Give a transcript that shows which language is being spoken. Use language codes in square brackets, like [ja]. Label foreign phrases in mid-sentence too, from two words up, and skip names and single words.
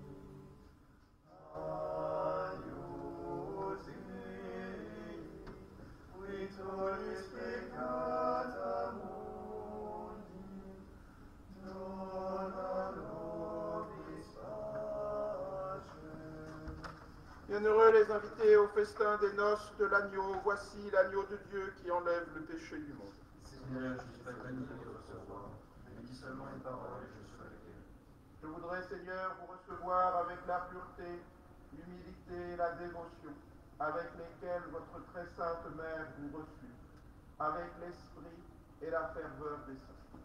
[la] Agnus Dei, qui tolis peccata mundi, dona nobis pacem. [fr] Bienheureux les invités au festin des noces de l'agneau. Voici l'agneau de Dieu qui enlève le péché du monde. Seigneur, je suis pas digne de recevoir, mais dis seulement une parole et je serai guéri. Je voudrais, Seigneur, vous recevoir avec la pureté, l'humilité et la dévotion, avec lesquelles votre très sainte mère vous reçut, avec l'esprit et la ferveur des saints.